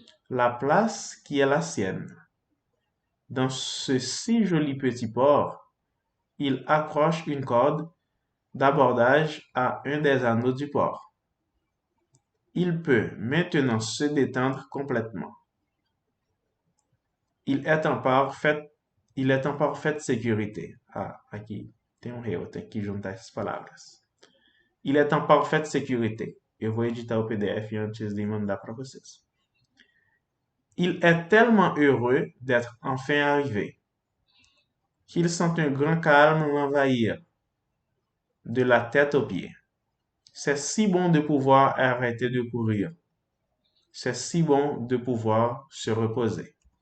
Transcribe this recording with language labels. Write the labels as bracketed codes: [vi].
[fr] La place qui est la sienne. Dans ce si joli petit port, il accroche une corde d'abordage à un des anneaux du port. Il peut maintenant se détendre complètement. Il est en parfaite, il est en parfaite sécurité. [pt] Ah, aqui tem erro, tem que juntar essas palavras. [fr] Il est en parfaite sécurité. [pt] Eu vou editar o PDF antes de mandar para vocês. [fr] Il est tellement heureux d'être enfin arrivé qu'il sent un grand calme l'envahir, de la tête aux pieds. C'est si bon de pouvoir arrêter de courir. C'est si bon de pouvoir se reposer.